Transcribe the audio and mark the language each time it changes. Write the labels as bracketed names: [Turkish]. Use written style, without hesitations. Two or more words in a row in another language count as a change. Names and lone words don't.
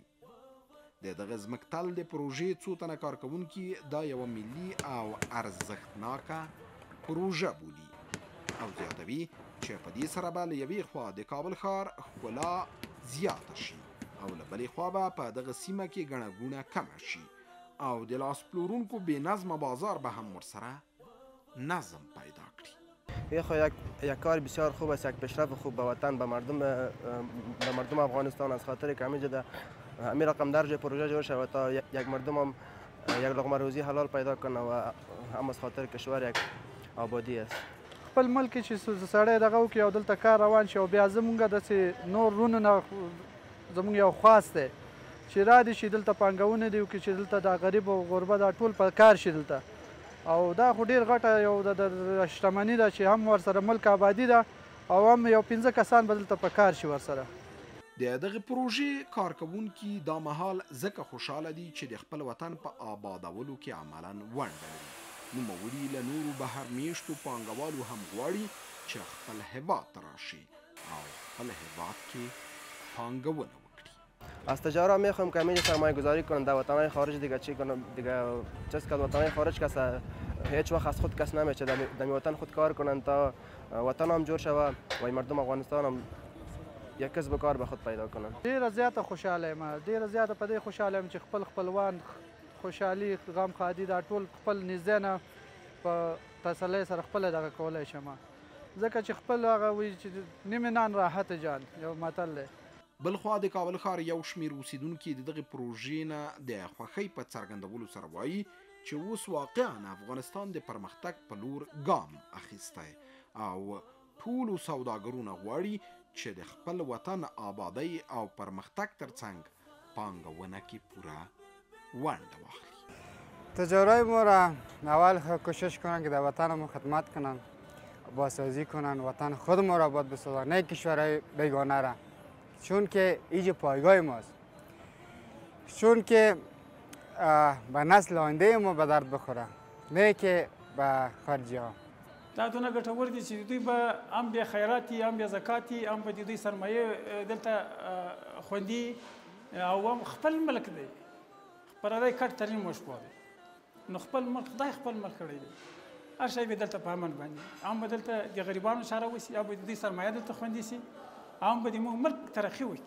[Pashto] د دغه ځمکتل د پروژې څو تنه کارکوونکي دا یوه ملي او ارزښتناکه پروژه بولي او زیاتوي چې په دې سره به له یوې خوا د کابل ښار ښکلا زیاته شي او له بلې خوا به په دغه سیمه کې ګڼه ګوڼه کمه شي او د لاس پلورونکو بې نظمه بازار به هم ورسره نظم پیدا کړي. [Persian] یک کار بسیار خوب است، یک پیشرفت خوب به وطن، به مردم افغانستان از خاطر که همینجا همین رقم درجه پروژه جور شود تا یک مردم هم یک لقمه روزی حلال پیدا کنه و هم از خاطر کشور یک آبادی است. [Pashto] خپل ملک چې سړی دغه وکړي او دلته کار روان شي او بیا زمونږ داسې نور رونه نه زمونږ یو خواست دی چې را دي شي دلته پانګونه دي وکړي چې دلته د غریب او غربه دا ټول په کار شي دلته، او دا خو ډېر غټه یو د شتمني ده چې هم ورسره ملک آبادي ده او هم یو 15 کسان به دلته په کار شي ورسره. د دغه پروژې کارکوونکي دا مهال ځکه خوشحاله دي چې د خپل وطن په آبادولو کې عملاً ونډه لري. نوموړي له نورو بهر میشتو پانګوالو هم غواړي چې خپل هیواد ته راشي او خپل هیواد کې پانګونه وکړي. [Persian] از تجارا میخوایم که همینجا سرمایه گذاری کنند در وطنهای خارج دیگه چی کنم دیگه چیز که وطنهای خارج کس هیچ وقت از خود کس نمیشه در وطن خود کار کنند تا وطن هم جور شود و مردم افغانستان هم یک کسب کار به خود پیدا کنند. [Pashto] ډیره زیاته خوشاله یم، ډیره زیاته په دې خوشاله یم چې خپل خپلوان خوشحالي غم ښادي دا ټول خپل نږدې نه په تسلۍ سره خپله دغه کولی شم، ځکه چې خپل هغه وایي چې [Persian] نیمې نان راحت جان [Pashto] یو متل دی. بلخوا د کابل ښار یو شمېر اوسیدونکي د دغې پروژې نه د خوښۍ په څرګندولو سره وایي چې اوس واقعا افغانستان د پرمختګ په لور ګام اخیستی او ټولو سوداګرونه غواړي چې د خپل وطن آبادۍ او پرمختګ ترڅنګ پانګونه کې پوره ونډه واخلي. [Persian] تجارای ما را اول کوشش کنن که در وطن ما خدمت کنن، بازسازی کنن، وطن خود ما را آباد بسازن، نه کشورهای بیگانه را، چون که اینجا پایگاه ماست، چون که به نسل آینده ما به درد بخوره، نه که به خارجی ها. [Pashto] دا دونه ګټور دي چې دوی به هم بیا خیراتي هم بیا زکاتي هم به د دوی سرمایه دلته خوندي او هم خپل ملک دی پردی کټ ترین مشبوه دی نو خپل ملک خدای خپل ملک کړی دی هر شی به دلته په امن باندې هم به دلته د غریبانو چاره وشي یا به د دوی سرمایه دلته خوندي سي هم به د موږ ملک ترقي وکړي.